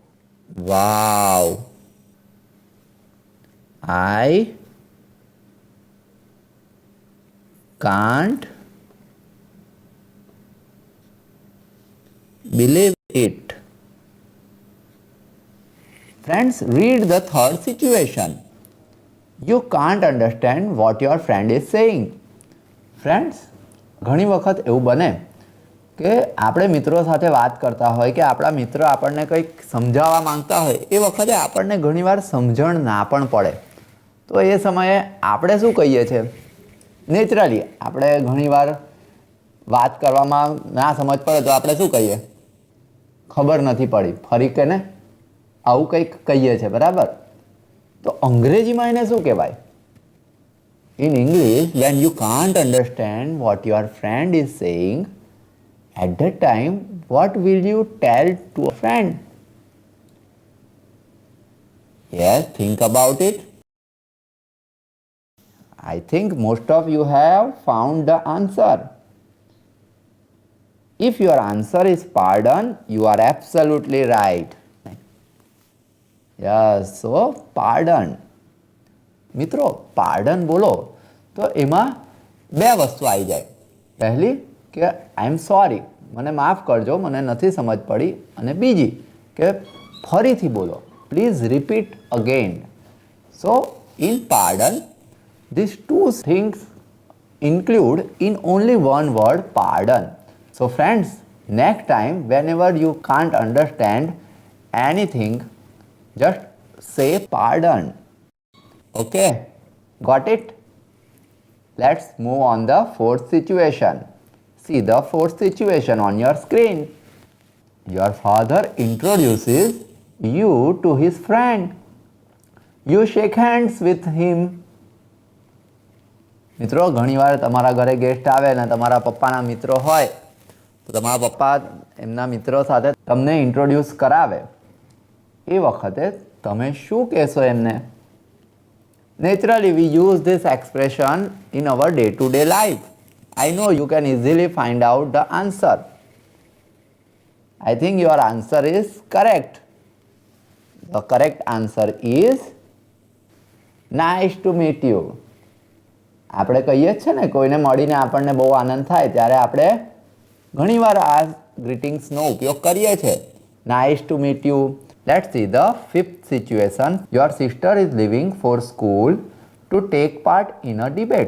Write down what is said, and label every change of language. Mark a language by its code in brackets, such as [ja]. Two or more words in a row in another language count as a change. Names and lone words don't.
[en] Wow, I can't believe it. Friends, read the third situation. You can't understand what your friend is saying. Friends, [gu] ઘણી વખત એવું બને કે આપણે મિત્રો સાથે વાત કરતા હોય કે આપણા મિત્ર આપણને કંઈક સમજાવવા માંગતા હોય, એ વખતે આપણને ઘણીવાર સમજણ ના પણ પડે. તો એ સમયે આપણે શું કહીએ છીએ? નેચરલી આપણે ઘણીવાર વાત કરવામાં ના સમજ પડે તો આપણે શું કહીએ? ખબર નથી પડી, ફરી કે ને આવું કંઈક કહીએ છીએ, બરાબર? તો અંગ્રેજીમાં એને શું કહેવાય? [en] In English, when you can't understand what your friend is saying, at that time, what will you tell to a friend? Yes, think about it. I think most of you have found the answer. If your answer is pardon, you are absolutely right. Yes, so pardon. [gu] મિત્રો પાર્ડન બોલો તો એમાં બે વસ્તુ આવી જાય. પહેલી કે [en] I am sorry, [gu] મને માફ કરજો, મને નથી સમજ પડી. અને બીજી કે ફરીથી બોલો, [en] please repeat again. so in pardon these two things include in only one word, pardon. So friends, next time whenever you can't understand anything, just say pardon. Okay, got it? Let's move on the fourth situation. See the fourth situation on your screen. Your father introduces you to his friend. You shake hands with him. [gu] મિત્રો ઘણીવાર તમારા ઘરે ગેસ્ટ આવે ને તમારા પપ્પાના મિત્રો હોય તો તમારા પપ્પા એમના મિત્રો સાથે તમને ઇન્ટ્રોડ્યુસ કરાવે. એ વખતે તમે શું કહેશો એમને? [en] Naturally, we use this expression in our day-to-day life. I know you can easily find out the answer. I think your answer is correct. The correct answer is nice to meet you. [gu] આપણે કહીએ છીએ ને કોઈને મળીને આપણને બહુ આનંદ થાય ત્યારે આપણે ઘણીવાર આ ગ્રીટિંગ્સનો ઉપયોગ કરીએ છીએ. [en] Nice to meet you. Let's see the fifth situation. Your sister is living for school to take part in a debate.